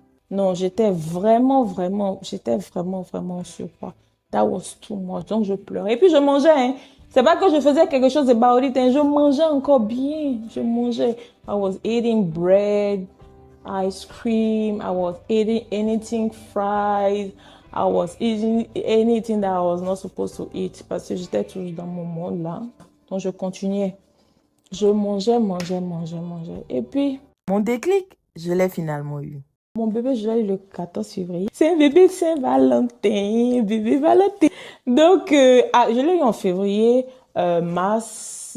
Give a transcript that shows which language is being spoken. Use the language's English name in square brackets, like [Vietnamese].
[French] Non, j'étais vraiment en surpoids. [English] That was too much. [French] Donc, je pleurais. Et puis, je mangeais, hein. C'est pas que je faisais quelque chose [English] about it, [French] hein. Je mangeais encore bien. Je mangeais. [English] I was eating bread, ice cream. I was eating anything fried. I was eating anything that I was not supposed to eat. [French] Parce que j'étais toujours dans mon monde, là. Donc, je continuais. Je mangeais. Et puis, Mon déclic, je l'ai finalement eu. mon bébé, je l'ai eu le 14 février. C'est un bébé Saint-Valentin, bébé Valentin. Donc, je l'ai eu en février, mars.